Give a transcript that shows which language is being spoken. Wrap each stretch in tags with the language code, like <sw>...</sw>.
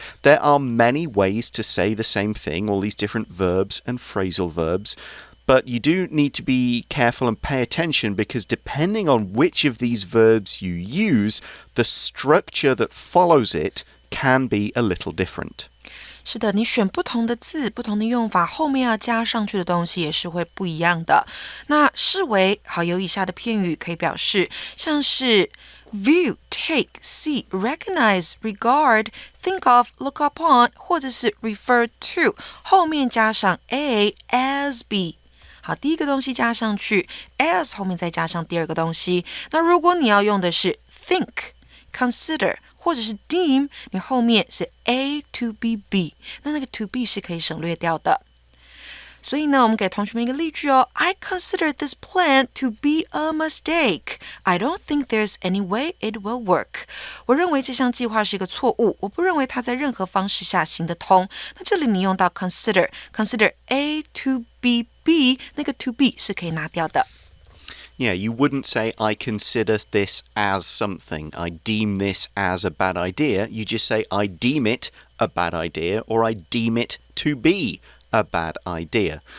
<en>There are many ways to say the same thing, all these different verbs and phrasal verbs, but you do need to be careful and pay attention because depending on which of these verbs you use, the structure that follows it can be a little different.</en> <zh>是的，你选不同的字，不同的用法，后面要加上去的东西也是会不一样的。那视为好，有以下的片语可以表示，像是</zh> <en>view, take, see, recognize, regard, think of, look upon，</en> <zh>或者是</zh> <en>refer to，</en> <zh>后面加上</zh> <en>a, as, be。</en> <zh>好，第一个东西加上去 as 后面再加上第二个东西。那如果你要用的是 think, consider或者是 deem， 你后面是</zh> <en>A to be B，</en> <zh>那个</zh> <en>to be</en> <zh>是可以省略掉的。所以呢，我们给同学们一个例句哦。</zh> <en>I consider this plan to be a mistake. I don't think there's any way it will work.</en> <zh>我认为这项计划是一个错误，我不认为它在任何方式下行得通。那这里你用到</zh> <en>consider A to be B，</en> <zh>那个</zh> <en>to be</en> <zh>是可以拿掉的。</zh> <en>Yeah, you wouldn't say, I consider this as something. I deem this as a bad idea. You just say, I deem it a bad idea, or I deem it to be a bad idea.</en>